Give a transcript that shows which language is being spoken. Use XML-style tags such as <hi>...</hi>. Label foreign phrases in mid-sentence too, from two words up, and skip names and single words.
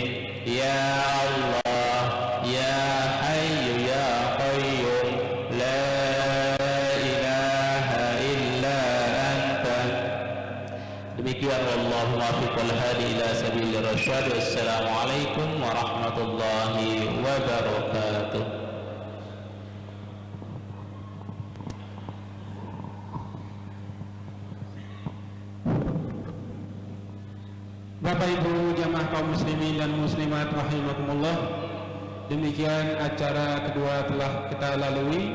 <ar>يا الله يا حي يا قيوم لا demikian. والله الموفق والهادي إلى سبيل الرشاد. والسلام عليكم ورحمة الله وبركاته.</ar> <id>Bapak Ibu jamaah kaum muslimin dan muslimat rahimakumullah, demikian acara kedua telah kita lalui.</id>